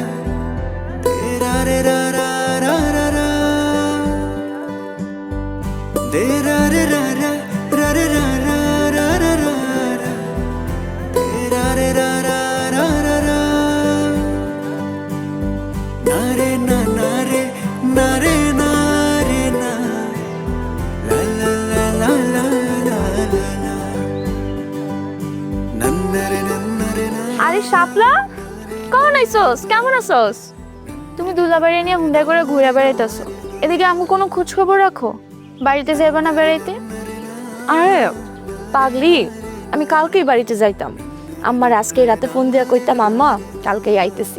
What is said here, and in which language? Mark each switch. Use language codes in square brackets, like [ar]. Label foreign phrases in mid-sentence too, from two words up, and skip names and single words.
[bn] De ra re ra ra ra ra ra. De ra re ra ra ra re ra ra ra ra ra ra. De ra re ra ra ra ra ra. Na re na na re na re na re na. La la la la la la la la. Nandare nandare na. আরে শাপলা, কখন আইছস? কেমন আছস? তুমি দুলাবাড়ি নিয়ে হুন্ডা করে ঘুরে বেড়াইতেছো, এদিকে আমি কোনো খোঁজ খবর রাখো? বাড়িতে যাইবা না বেড়াইতে? আরে পাগলি, আমি কালকেই বাড়িতে যাইতাম। আম্মার আজকে রাতে ফোন দিয়া কইতাম আম্মা কালকেই আইতেছি।